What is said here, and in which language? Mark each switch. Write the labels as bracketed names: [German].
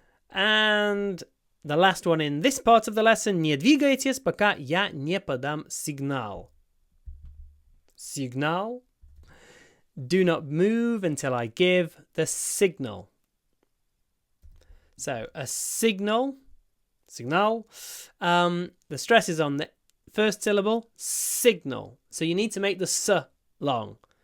[English] And the last one in this part of the lesson. [Russian] Не двигайтесь, пока я не подам сигнал. [English] Signal. Do not move until I give the signal. So a signal. The stress is on the first syllable, signal. So you need to make the s long.